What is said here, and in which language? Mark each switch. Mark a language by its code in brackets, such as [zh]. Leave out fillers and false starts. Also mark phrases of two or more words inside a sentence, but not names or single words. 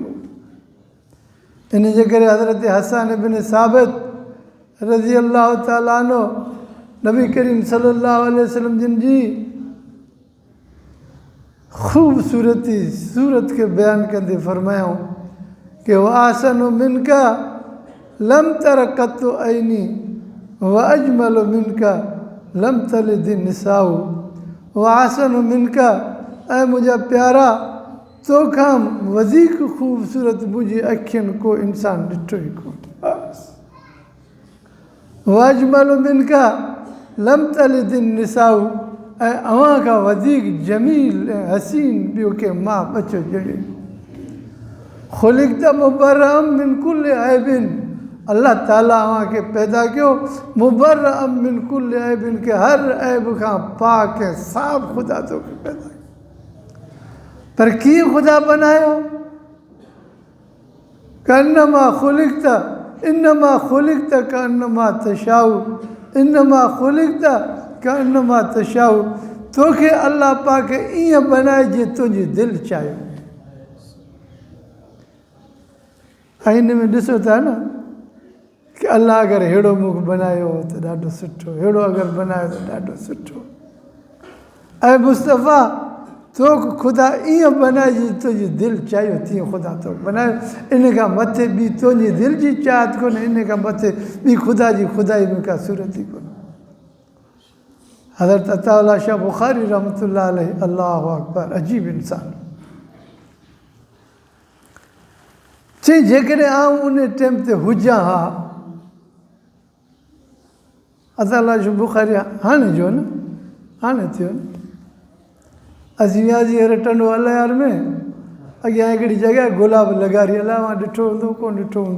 [sd] इन जे करे हज़रत हसन बिन साबित [ar] رضي الله تعالى عنه [sd] नबी करीम [ar] صلى الله عليه وسلم [sd] जिन जी ख़ूबसूरती सूरत के बयान कंदे फरमायूं कि [ar] وأحسن منك لم تر قط عيني وأجمل منك لم تلد النساء وأحسن منك [sd] ऐं मुंहिंजा प्यारा तोखां वधीक ख़ूबसूरत मुंहिंजी अखियुनि को इंसान ॾिठो ई कोन। [ar] وأجمل منك لم تلد النساء [sd] ऐं अव्हां खां वधीक जमील ऐं हसीन ॿियो के मां बचो ॼणे। [ar] خلقت مبرأ من كل عيب [sd] अल्लाह ताला अव्हां खे पैदा कयो [ar] مبرأ من كل عيب [sd] के हर ऐब खां पाक ऐं साफ़ ख़ुदा तोखे पैदा कयो। पर कीअं ख़ुदा बनायो? [ar] كأنما خلقت إنما خلقت كأنما تشاء إنما خلقت كأنما تشاء इन्नमा ख़ुलिक़्त कन्नमा तशाउ [sd] तोखे अल्लाह पाक ईअं बनाए जीअं तुंहिंजी दिलि चाहे। ऐं हिन में ॾिसो था न कि अल्लाह अगरि अहिड़ो मुख बनायो त ॾाढो सुठो, अहिड़ो अगरि बनायो त ॾाढो सुठो। ऐं मुस्तफ़ा तोखे ख़ुदा ईअं बनाए जीअं तुंहिंजी दिलि चाहियो तीअं ख़ुदा तोखे बनायो। इन खां मथे ॿी तुंहिंजी दिलि जी चाहत कोन्हे, इन खां मथे ॿी ख़ुदा जी ख़ुदाई में का सूरत ई कोन्हे। हज़रत अताउल्लाह शाह बुखारी [ar] رحمة الله عليه الله أكبر [sd] अजीब इंसान चई जेकॾहिं आउं उन टाइम ते हुजां हा। अताउल्लाह शाह बुखारी हाणे जो न हाणे थियो न असीं वियासीं रटंडो अलयार में अॻियां हिकिड़ी जॻह गुलाब लॻारी अलाए मां ॾिठो हूंदो कोन ॾिठो हूंदो।